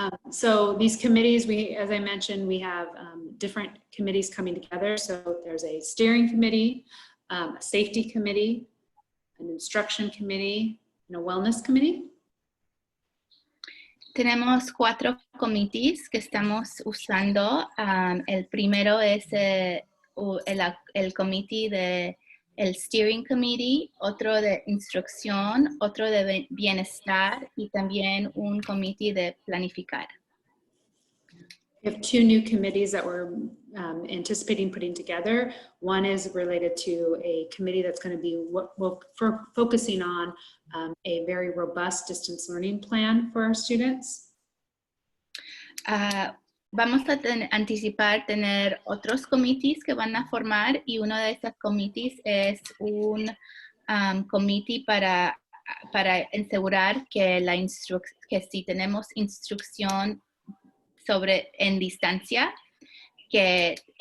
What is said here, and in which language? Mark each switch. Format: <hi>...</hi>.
<en>So these committees, as I mentioned, we have different committees coming together. So there's a steering committee, a safety committee, an instruction committee, and a wellness committee.</en> <es>Tenemos 4 comités que estamos usando. El primero es el comité de el</es> <en>steering committee,</en> <es>otro de instrucción, otro de bienestar y también un comité de planificar.</es> <en>We have 2 new committees that we're anticipating putting together. One is related to a committee that's going to be focusing on a very robust distance learning plan for our students.</en> <es>Vamos a anticipar tener otros comités que van a formar y uno de estos comités es un comité para asegurar que si tenemos instrucción en distancia, que</es>